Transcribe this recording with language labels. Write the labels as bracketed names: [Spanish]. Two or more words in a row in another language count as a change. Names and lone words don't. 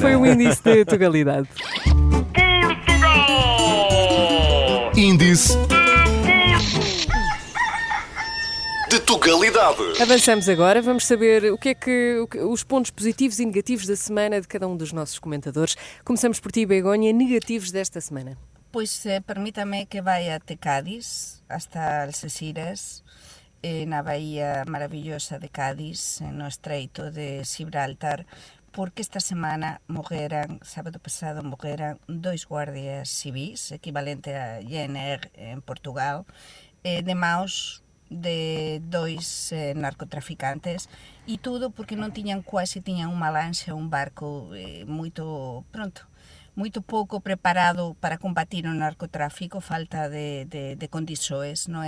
[Portuguese] foi um índice de Tugalidade. Índice de Tugalidade. Avançamos agora, vamos saber os pontos positivos e negativos da semana de cada um dos nossos comentadores. Começamos por ti, Begonha, negativos desta semana. [Galician] Pois permítame que vai até Cádiz, hasta Algeciras, na [Spanish] bahía maravillosa [Galician] de Cádiz, no estreito de Gibraltar, porque esta semana sábado pasado, morreran 2 guardias civis, equivalente a GNR en Portugal, de maus de 2 narcotraficantes, e tudo porque non tiñan unha lancha, un barco moito pouco preparado para combatir o narcotráfico, falta de condições, non é?